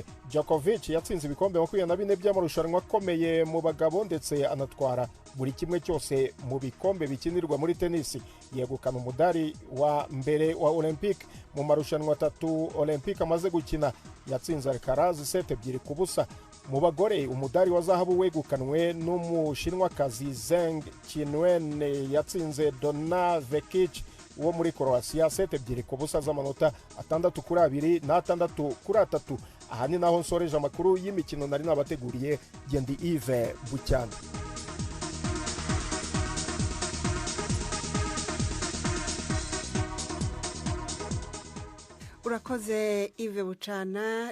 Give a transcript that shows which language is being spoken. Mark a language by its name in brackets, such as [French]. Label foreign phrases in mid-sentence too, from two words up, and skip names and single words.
[Kinyarwanda] Djokovic yatsinze ibikombe 24 by'amarushanwa akomeye mu bagabo, ndetse anatwara buri kimwe cyose mu bikombe bikinirwa muri tenisi. Yegukana umudari wa mbere wa Olympique mu marushanwa 3 Olympique amaze gukina. Yatsinze Alcaraz 7-2. Mu bagore, umudari wa zahabu wegukanwe n'umushinwakazi Zheng Qinwen, yatsinze Donna Vekic wo muri Croatia 7-2 z'amanota 6-2 na 6-3. Aha ni naho nsoreje amakuru y'imikino nari nabateguriye. Gendi Yves Bucyana. Urakoze Yves Bucana.